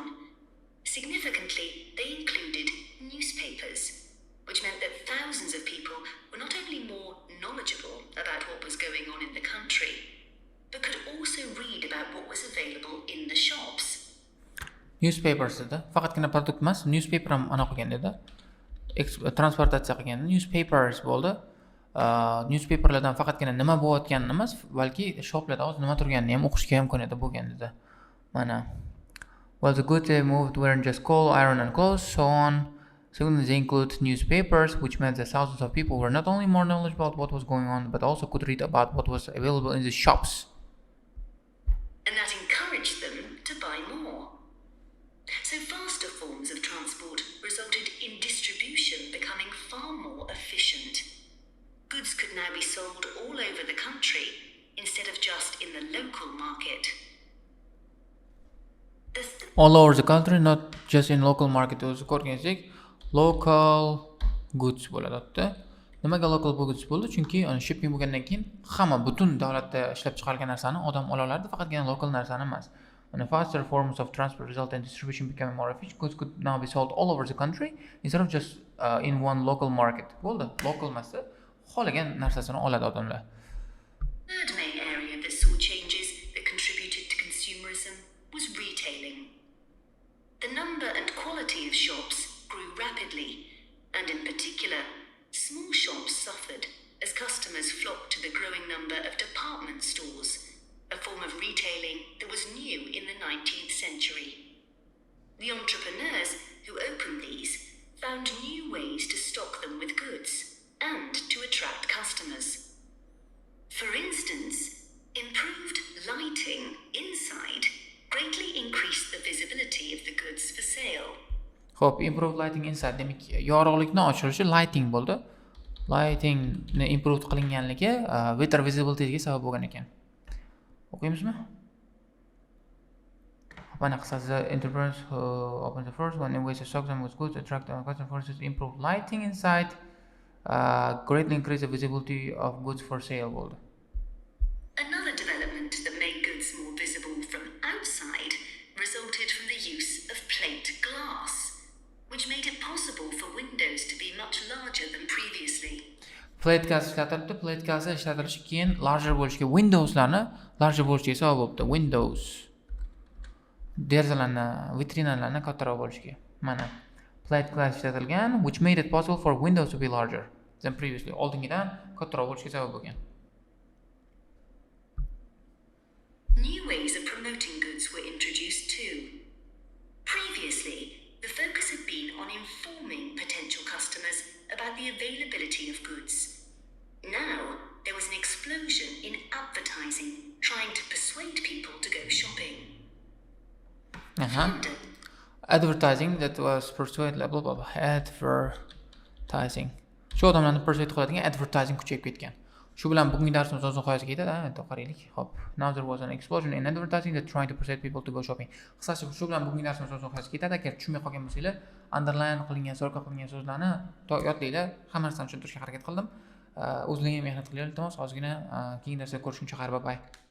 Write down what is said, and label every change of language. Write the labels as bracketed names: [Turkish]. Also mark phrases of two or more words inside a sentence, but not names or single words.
[English] Significantly, they included newspapers, which meant that thousands of people were not only more knowledgeable about what was going on in the country, but could also read about what was available in the shops. [Uzbek] Newspapers dedi. Faqatgina produkt emas, newspaper ham ana qilgan dedi. Transportatsiya qilgan newspapers bo'ldi. Newspaperlardan faqatgina nima bo'layotganini emas, balki shoplarda hozir nima turganini ham o'qishga ham imkoniyati bo'lgan dedi. Mana. [English] Well, the goods they moved weren't just coal, iron and clothes, so on. Secondly, they include newspapers, which meant that thousands of people were not only more knowledgeable about what was going on, but also could read about what was available in the shops. And that encouraged them to buy more. So faster forms of transport resulted in distribution becoming far more efficient. Goods could now be sold all over the country instead of just in the local market. All over the country, not just in local market. [Uzbek] O'zi ko'rgansiz, [English] local goods [Uzbek] bo'ladi. Nimaga [English] local goods [Uzbek] bo'ldi? Chunki shipping bo'lgandan keyin hamma butun davlatda ishlab chiqarilgan narsani odam ola olardi, faqatgina local narsani emas. [English] And faster forms of transport result in distribution becoming more efficient. Goods could now be sold all over the country instead of just in one local market. [Uzbek] Bo'ldi, local emasda xohlagan narsasini oladi odamlar. [English] Third main area that saw changes that contributed to consumerism was retailing. The number and quality of shops grew rapidly, and in particular, small shops suffered as customers flocked to the growing number of department stores, a form of retailing that was new in the 19th century. The entrepreneurs who opened these found new ways to stock them with goods and to attract customers. For instance, improved lighting inside greatly increased the visibility of the goods for sale. [Uzbek] Xo'p, [English] improved lighting inside [Uzbek] demak, yorug'likni oshirishi lighting bo'ldi. [English] Lightingni improved [Uzbek] qilinganligi [English] better visibilityga [Uzbek] sabab bo'lgan ekan. O'qiymizmi? Mana qisasi [English] the enterprise opens the first one in ways to stock them with goods, attract customers, for instance, improve lighting inside, greatly increase the visibility of goods for sale bo'ldi. Another development that made goods more visible from outside resulted from the use of plate glass, which made it possible for windows to be much larger than previously. Plate glass [Uzbek] ishlatilibdi. [English] Plate glass [Uzbek] ishlatilishi keyin larger bo'lishiga, [English] Windowslarni larger [Uzbek] bo'lishiga sabab bo'ldi. Windows derazalarni, vitrinalarni kattaroq bo'lishiga. [English] Mana plate glass ishlatilgan, which made it possible for windows to be larger than previously. [Uzbek] Oldingidan kattaroq bo'lishiga sabab bo'lgan. [English] New ways of promoting goods were introduced too. Previously, the focus had been on informing potential customers about the availability of goods. Now, there was an explosion in advertising, trying to persuade people to go shopping. Advertising that was persuade blah blah blah. Advertising. [Uzbek] Shu odamlarni persuade qiladigan advertising kuchayib ketgan. Shu bilan bugungi darsimiz o'z nihoyasiga yetadi. Endi qaraylik. Xo'p. [English] Now there was an explosion in advertising that trying to persuade people to go shopping. [Uzbek] Qisqasi shu bilan bugungi darsimiz o'z nihoyasiga yetadi. Agar tushunmay qolgan bo'lsanglar, underline qilingan, circle qilingan so'zlarni yodlanglar. Hamma narsani tushuntirishga harakat qildim. O'zingizga mehnat qilinglar, iltimos. Ozgina keyingi darsda ko'rishguncha xayr, [English] bye bye.